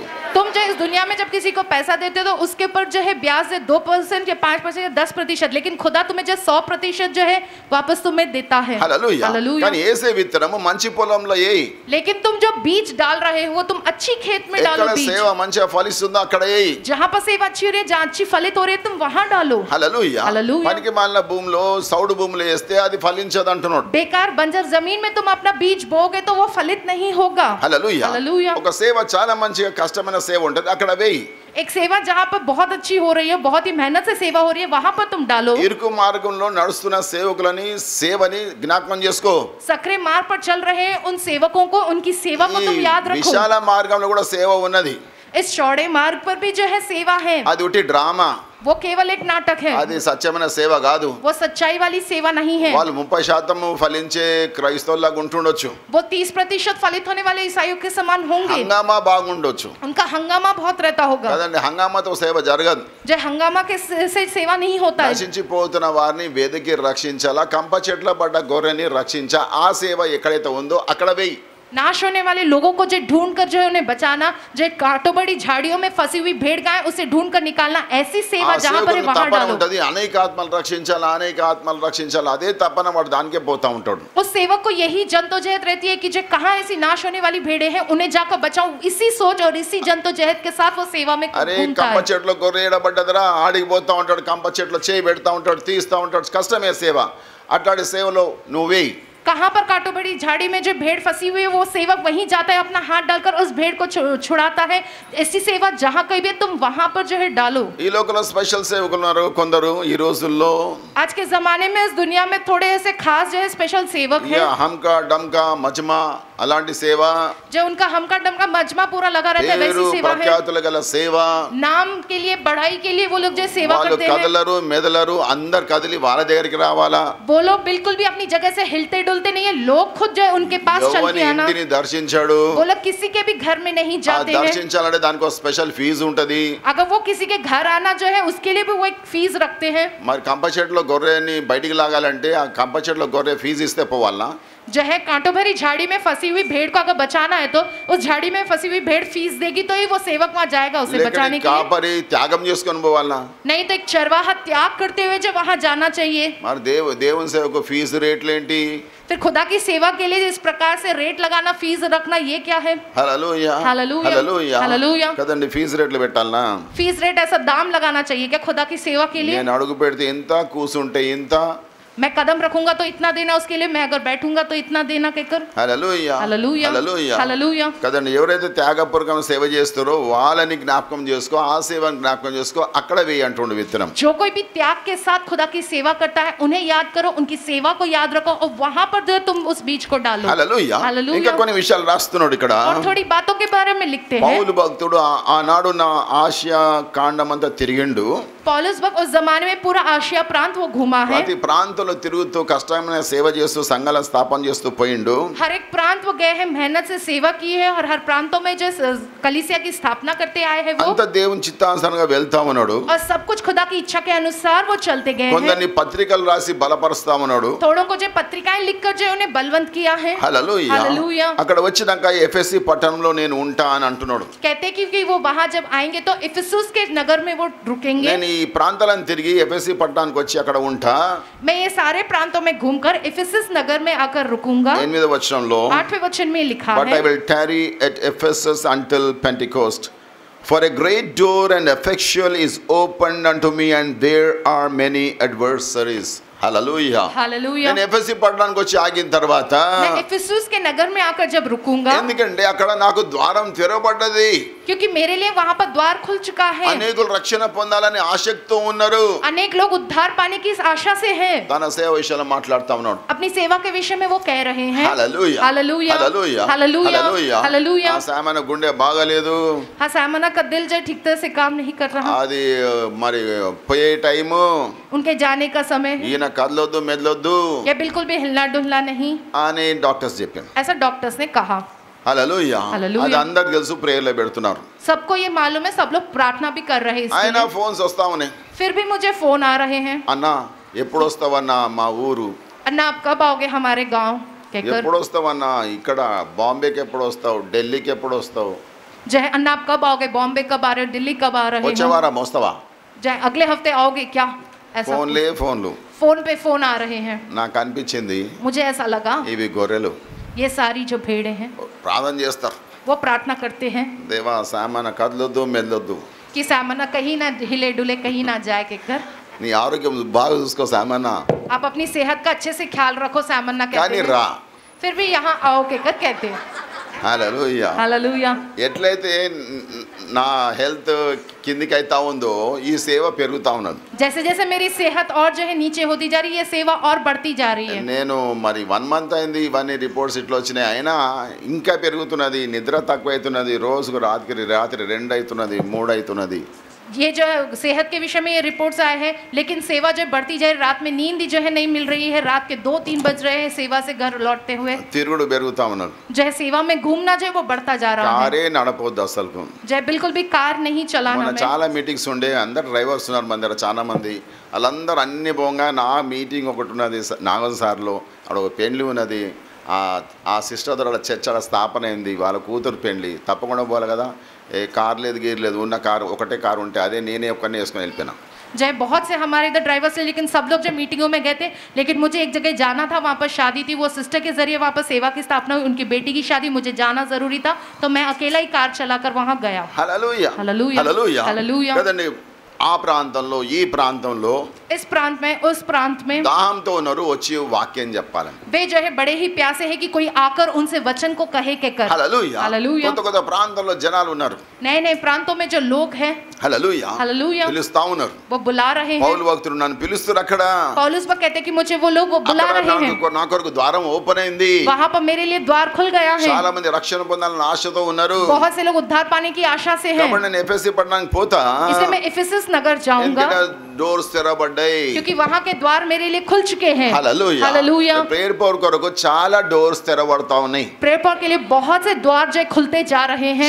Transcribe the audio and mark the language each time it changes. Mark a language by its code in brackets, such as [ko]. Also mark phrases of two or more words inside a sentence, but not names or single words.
[hi] तुम जो इस दुनिया में जब किसी को पैसा देते हो तो उसके ऊपर जो है ब्याज से 2% या 5% या 10%, लेकिन खुदा तुम्हें जो 100% जो है वापस तुम्हें देता है। [te] హల్లెలూయా. [hi] हालेलुया। [te] కానీ ఏసే విత్తనము మంచి పొలంలో ఏయ్. [hi] लेकिन तुम जो बीज डाल रहे हो तुम अच्छी खेत में डालो [te] ఎక్కడ [hi] बीज। [te] సేవ మంచిగా ఫలిస్తుందో అక్కడ ఏయ్. [hi] जहाँ पर सेवा अच्छी हो रही है, जहाँ अच्छी फलित हो रही है, तुम वहाँ डालो। [te] హల్లెలూయా. హల్లెలూయా. పనికి మాలిన భూమిలో సౌడు భూమిలో వేస్తే అది ఫలించదు అంటున్నాడు. [hi] बेकार बंजर जमीन में तुम अपना बीज बोगे तो वो फलित नहीं होगा। [te] హల్లెలూయా. హల్లెలూయా. ఒక సేవ చాలా మంచిగా కష్టమైన సేవ ఉంటుంది, అక్కడ వేయి. [hi] एक सेवा जहाँ पर बहुत अच्छी हो रही है, बहुत ही मेहनत से सेवा हो रही है, वहाँ पर तुम डालो। [te] ఇరుకు మార్గంలో నడుస్తున్న సేవకులని సేవని జ్ఞాపకం చేసుకో. [hi] सकरे मार्ग पर चल रहे हैं उन सेवकों को, उनकी सेवा को तुम याद रखो। [te] విశాల మార్గంలో కూడా సేవ ఉన్నది. [hi] इस चौड़े मार्ग पर भी जो है सेवा है, [te] అది ఉట్టి డ్రామా, [hi] वो केवल एक नाटक है, [te] అది సత్యమైన సేవ కాదు. [hi] वो सच्चाई वाली सेवा नहीं है। [te] వాళ్ళు 30% ఫలించే క్రైస్తవులాగా ఉంటుండొచ్చు, [hi] वो 30% फलित होने वाले ईसाइयों के समान होंगे, [te] హంగామా బాగుండొచ్చు [hi] उनका हंगामा बहुत रहता होगा। [te] కదండి. హంగామాతో సేవ జరగదు. [hi] जो हंगामा के से सेवा नहीं होता है। [te] నశించిపోతున్న వారిని వెదికి రక్షించాలా, కంప చెట్ల పడ్డ గొర్రెని రక్షించా, ఆ సేవ ఎక్కడైతే ఉందో అక్కడ వెయ్యి. [hi] नाश होने वाले लोगों को जो ढूंढ कर जो है उन्हें बचाना, जो कांटों बड़ी झाड़ियों में फंसी हुई भेड़ गाय उसे ढूंढ कर निकालना, ऐसी [te] ఆ [hi] सेवा जहाँ पर है [te] సేవకునికి [hi] वहाँ [te] తపన [hi] डालो। [te] ఉంటది, అనేక ఆత్మలు రక్షించాలా, అనేక ఆత్మలు రక్షించాలా, అదే తపన వాడు దానికే పోతా ఉంటాడు. [hi] उस सेवक को यही जद्दोजहद रहती है कि जो कहाँ ऐसी नाश होने वाली भेड़ें हैं उन्हें जाकर बचाऊं, इसी सोच और इसी जद्दोजहद के साथ वो सेवा में [te] అరే [hi] घूमता [te] కంప [hi] है। [te] చెట్లో గొర్రె ఏడబడ్డదరా, ఆడికి పోతా ఉంటాడు, కంప చెట్లో చేయి పెడతా ఉంటాడు, తీస్తా ఉంటాడు, కష్టమే సేవ. అట్లాంటి సేవలో నువ్వే. [hi] कहाँ पर कांटों बड़ी झाड़ी में जो भेड़ फंसी हुई है वो सेवक वहीं जाता है, अपना हाथ डालकर उस भेड़ को छुड़ाता है। ऐसी सेवा जहाँ कहीं भी तुम वहाँ पर जो है डालो। [te] ఈ లోకంలో స్పెషల్ సేవకులు ఉన్నారు కొందరు ఈ రోజుల్లో. [hi] आज के जमाने में इस दुनिया में थोड़े ऐसे खास जो है स्पेशल सेवक है, [te] యా హంకా డమ్కా మజ్మా అలాంటి సేవ, [hi] जो उनका हमका डमका मजमा पूरा लगा रहता है, [te] పేరు [hi] वैसी सेवा है। [te] ప్రఖ్యాతులు గల సేవ. [hi] नाम के लिए, बढ़ाई के लिए वो लोग जो सेवा [te] వాళ్ళు [hi] करते हैं, [te] కదలరు మెదలరు, అందరు కదిలి వాళ్ళ దగ్గరికి రావాలా. [hi] वो लोग बिल्कुल भी अपनी जगह से हिलते डुलते नहीं है, लोग खुद जो है उनके पास चल [te] యెహోవాని [hi] के आना। [te] ఇంటిని దర్శించాడు, [hi] वो लोग किसी के भी घर में नहीं [te] ఆ [hi] जाते हैं। [te] దర్శించాలంటే దానికి ఒక స్పెషల్ ఫీజు ఉంటది. [hi] अगर वो किसी के घर आना जो है उसके लिए भी वो एक फीस रखते हैं। [te] మరి కంప చెట్లో గొర్రెని బయటికి లాగాలంటే ఆ కంప చెట్లో గొర్రె ఫీజు ఇస్తే పోవాలనా? [hi] जो है कांटों भरी झाड़ी में फंसी हुई भेड़ को अगर बचाना है तो उस झाड़ी में फंसी हुई भेड़ फीस देगी तो ही वो सेवक वहाँ जाएगा उसे [te] లేక [hi] बचाने के लिए। [te] కాపరి త్యాగం చేసుకొని పోవాలనా? [hi] नहीं तो एक चरवाहा त्याग करते हुए जो वहाँ जाना चाहिए। [te] మరి దేవుని సేవకు ఫీజు రేట్లు ఏంటి? [hi] फिर खुदा की सेवा के लिए इस प्रकार से रेट लगाना, फीस रखना, ये क्या है? [te] హల్లెలూయా. హల్లెలూయా. హల్లెలూయా. హల్లెలూయా. కదండి, ఫీజు రేట్లు పెట్టాలనా? [hi] फीस रेट ऐसा दाम लगाना चाहिए क्या खुदा की सेवा के लिए? [te] నేను అడుగు పెడితే ఇంత, కూసుంటే ఇంత. [hi] मैं कदम रखूंगा तो इतना देना उसके लिए, मैं अगर बैठूंगा तो इतना देना कहकर। [te] హల్లెలూయా. హల్లెలూయా. హల్లెలూయా. హల్లెలూయా. కదండి, ఎవరైతే త్యాగపూర్వకంగా సేవ చేస్తారో వాళ్ళని జ్ఞాపకం చేసుకో, ఆ సేవని జ్ఞాపకం చేసుకో, అక్కడ వేయి అంటుండు విత్తనం. [hi] जो कोई भी त्याग के साथ खुदा की सेवा करता है उन्हें याद करो, उनकी सेवा को याद रखो और वहां पर जो है तुम उस बीज को डालो। [te] హల్లెలూయా. హల్లెలూయా. ఇంకా కొన్ని విషయాలు రాస్తున్నాడు ఇక్కడ. [hi] और थोड़ी बातों के बारे में लिखते हैं। [te] పౌలు భక్తుడు ఆనాడు నా ఆసియా కాండం అంతా తిరిగిండు. [hi] पौलुस भक्त उस जमाने में पूरा आशिया प्रांत वो घूमा है। [te] ప్రతి ప్రాంతంలో తిరుగుతూ కష్టమైన సేవ చేస్తూ సంఘాల స్థాపన చేస్తూ పోయిండు. [hi] हर एक प्रांत वो गए हैं, मेहनत से सेवा की है और हर प्रांतों में जो कलीसिया की स्थापना करते आए हैं वो, [te] అంత దేవుని చిత్తానుసారంగా వెళ్తా ఉన్నాడు. [hi] और सब कुछ खुदा की इच्छा के अनुसार वो चलते गए हैं। [te] కొందరిని పత్రికలు రాసి బలపరుస్తా ఉన్నాడు. [hi] थोड़ों को जो पत्रिकाएं लिखकर जो उन्हें बलवंत किया है। [te] హల్లెలూయా. హల్లెలూయా. అక్కడ వచ్చినాక ఎఫెసీ పట్టణంలో నేను ఉంటా అని అంటున్నాడు. [hi] कहते हैं कि वो वहां जब आएंगे तो इफिसुस के नगर में वो रुकेंगे। [te] నేను ఈ ప్రాంతాలను తిరిగి ఎఫెసీ పట్టణానికి వచ్చి అక్కడ ఉంటా. [hi] मैं ये सारे प्रांतों में घूमकर इफिसस नगर में आकर रुकूंगा। [te] 8వ వచనంలో [hi] 8वें वचन में लिखा [en] But I [hi] है, [en] will tarry at Ephesus until Pentecost. For a great door and effectual is opened unto me, and there are many adversaries. Hallelujah. [hi] हालेलुया। [te] నేను ఎఫెసీ పట్టణానికి వచ్చి ఆగిన తర్వాత [hi] मैं इफिसुस के नगर में आकर जब रुकूंगा, [te] ఎందుకంటే అక్కడ నాకు ద్వారం తెరవబడ్డది. [hi] क्योंकि मेरे लिए वहां पर द्वार खुल चुका है। [te] అనేకులు రక్షణ పొందాలని ఆసక్తితో ఉన్నారు. [hi] अनेक लोग उद्धार पाने की इस आशा से हैं। [te] తన సేవ విషయంలో మాట్లాడుతా ఉన్నాడు. [hi] अपनी सेवा के विषय में वो कह रहे हैं। [te] హల్లెలూయా. [hi] हालेलुया, [te] హల్లెలూయా. [hi] हालेलुया, [te] హల్లెలూయా. [hi] हालेलुया। [te] ఆ సామాన గుండె బాగలేదు. [hi] हाँ, सामना का दिल जो ठीक तरह से काम नहीं कर रहा, [te] అది మరి పోయే టైము [hi] उनके जाने का समय है, [te] ఈయన కదలొద్దు మెదలొద్దు [hi] या बिल्कुल भी हिलना डुलना नहीं, [te] అని డాక్టర్స్ చెప్పారు. [hi] ऐसा डॉक्टर्स ने कहा। [te] హల్లెలూయా. హల్లెలూయా. అది అందరికి తెలుసు, ప్రేయర్లో పెడుతున్నారు. [hi] सबको ये मालूम है, सब लोग प्रार्थना भी कर रहे हैं इसके [te] ఆయన [hi] लिए। [te] ఫోన్స్ వస్తా ఉన్నాయి. [hi] फिर भी मुझे फोन आ रहे हैं, [te] అన్నా ఎప్పుడు వస్తావన్నా మా ఊరు, [hi] अन्ना आप कब आओगे हमारे गांव कहकर। [te] ఎప్పుడు వస్తావన్నా ఇక్కడ బాంబేకి ఎప్పుడు వస్తావు, ఢిల్లీకి ఎప్పుడు వస్తావు, [hi] जय अन्ना आप कब आओगे, बॉम्बे कब आ रहे हो, दिल्ली कब आ रहे [te] వచ్చే [hi] हो, [te] వారం వస్తావా. [hi] जय अगले हफ्ते आओगे क्या, ऐसा [te] ఫోన్లే ఫోన్లు. [hi] फोन पे फोन आ रहे हैं। [te] నాకు అనిపించింది [hi] मुझे ऐसा लगा [te] ఇవి గొర్రెలు [hi] ये सारी जो भेड़ें हैं [te] ప్రార్థన చేస్తారు. [hi] वो प्रार्थना करते हैं [te] దేవా సామాన కదలొద్దు మెదలొద్దు, [hi] कि सामना कहीं ना हिले डुले, कहीं ना जाए कहकर। [te] నీ ఆరోగ్యం బాగా చూసుకో సామాన, [hi] आप अपनी सेहत का अच्छे से ख्याल रखो, सामना कहते [te] కానీ [hi] हैं। [te] రా. [hi] फिर भी यहाँ आओ कहकर कहते हैं। [te] హల్లెలూయా. [hi] हालेलुया। [te] ఎట్లయితే నా హెల్త్ కిందికి అవుతా ఉందో ఈ సేవ పెరుగుతా ఉన్నది. [hi] जैसे जैसे मेरी सेहत और जो है नीचे होती जा रही है, ये सेवा और बढ़ती जा रही है। [te] నేను మరి 1 మంత్ అయింది, ఇవన్నీ రిపోర్ట్స్ ఇట్లా వచ్చినాయి, అయినా ఇంకా పెరుగుతున్నది. నిద్ర తక్కువ అవుతున్నది, రోజుకు రాత్రి 2 అవుతున్నది, 3 అవుతున్నది. [hi] ये जो है सेहत के विषय में ये रिपोर्ट्स आए हैं, लेकिन सेवा जो बढ़ती जा रही, रात में नींद जो है नहीं मिल रही है, रात के 2-3 बज रहे हैं सेवा से घर लौटते हुए। [te] తిరుగుడు పెరుగుతా ఉన్నది. [hi] जो है सेवा में घूमना जो है वो बढ़ता जा रहा है। [te] కారే నడపొద్దు అసలు. [hi] जो है बिल्कुल भी कार नहीं चलाना [te] మన [hi] हमें। [te] చాలా మీటింగ్స్ ఉండే, అందరు డ్రైవర్స్ ఉన్నారు మన దగ్గర చాలా మంది. వాళ్ళందరూ అన్ని పోగా నా మీటింగ్ ఒకటి ఉన్నది నాగం సార్లో, అక్కడ ఒక పెండ్లి ఉన్నది. ఆ సిస్టర్ ద్వారా చర్చ స్థాపన అయింది, వాళ్ళ కూతురు పెండ్లి. తప్పకుండా పోవాలి కదా, ఏ కార్ లేదు గీర్ లేదు, ఉన్న కారు ఒకటే కారు ఉంటే అదే నేనే ఒక్కనే వేసుకొని వెళ్ళిపోయినా. [hi] जय बहुत से हमारे इधर ड्राइवर से, लेकिन सब लोग जब मीटिंगों में गए थे, लेकिन मुझे एक जगह जाना था, वहाँ पर शादी थी, वो सिस्टर के जरिए वहाँ पर सेवा की स्थापना हुई, उनकी बेटी की शादी, मुझे जाना जरूरी था, तो मैं अकेला ही कार चलाकर वहाँ गया। [te] హల్లెలూయా. హల్లెలూయా. హల్లెలూయా. హల్లెలూయా. కదండి, ఆ ప్రాంతంలో ఈ ప్రాంతంలో [hi] इस प्रांत में उस प्रांत में [te] దాహంతో ఉన్నారు, వచ్చి వాక్యం చెప్పాలని. [hi] वे जो है बड़े ही प्यासे है कि कोई आकर उनसे वचन को कहे के कर। [te] హల్లెలూయా. హల్లెలూయా. కొత్త కొత్త ప్రాంతంలో జనాలు ఉన్నారు. [hi] नए नए प्रांतों में जो लोग हैं, [te] హల్లెలూయా. హల్లెలూయా, పిలుస్తా ఉన్నారు. [hi] वो बुला रहे हैं। [te] పౌలు భక్తుడు నన్ను పిలుస్తారు అక్కడ. [hi] पौलुस वो कहते हैं कि मुझे वो लोग वो बुला [te] అక్కడ [hi] रहे हैं। [te] నా కొరకు ద్వారం ఓపెన్ అయింది. [hi] वहाँ पर मेरे लिए द्वार खुल गया है। [te] చాలా మంది రక్షణ పొందాలని ఆశతో ఉన్నారు. [hi] बहुत से लोग उद्धार पाने की आशा से हैं। [te] కాబట్టి నేను ఎఫెసీ పట్టణానికి పోతా, [hi] इसलिए मैं इफिसस नगर जाऊंगा, [te] డోర్స్ తెరవబడ్డాయి. [hi] क्योंकि वहाँ के द्वार मेरे लिए खुल चुके हैं। [te] హల్లెలూయా. [hi] हालेलुया। [en] prayer power [te] కొరకు చాలా డోర్స్ తెరవబడతా ఉన్నాయి. [en] prayer point [hi] के लिए बहुत से द्वार जो है खुलते जा रहे हैं,